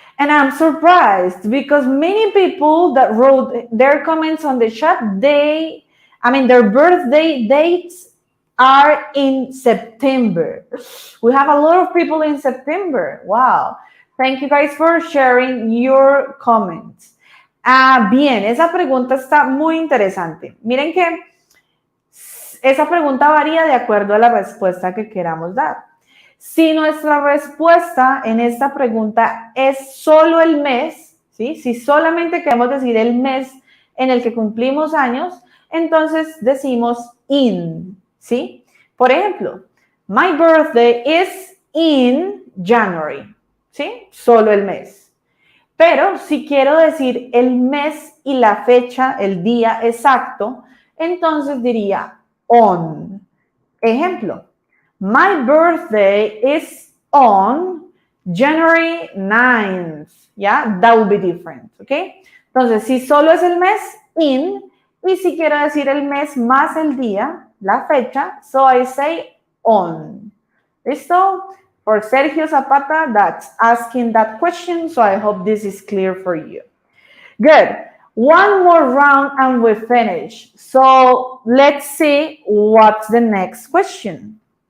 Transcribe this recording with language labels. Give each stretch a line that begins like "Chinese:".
English: And I'm surprised because many people that wrote their comments on the chat, their birthday dates are in September. We have a lot of people in September. Wow. Thank you guys for sharing your comments.
Spanish: Bien, esa pregunta está muy interesante. Miren que esa pregunta varía de acuerdo a la respuesta que queramos dar. Si nuestra respuesta en esta pregunta es solo el mes, ¿sí? Si solamente queremos decir el mes en el que cumplimos años, entonces decimos in, ¿sí? Por ejemplo,
English: my birthday is in January,
Spanish: ¿sí? Solo el mes. Pero si quiero decir el mes y la fecha, el día exacto, entonces diría on. Ejemplo.
English: My birthday is on January 9th. Yeah, that would be different.
Spanish: Okay. Entonces, si solo es el mes, in. Y si quiero decir el mes más el día, la fecha,
English: so I say on.
Spanish: ¿Listo?
English: For Sergio Zapata, that's asking that question. So I hope this is clear for you. Good. One more round and we finish. So let's see what's the next question.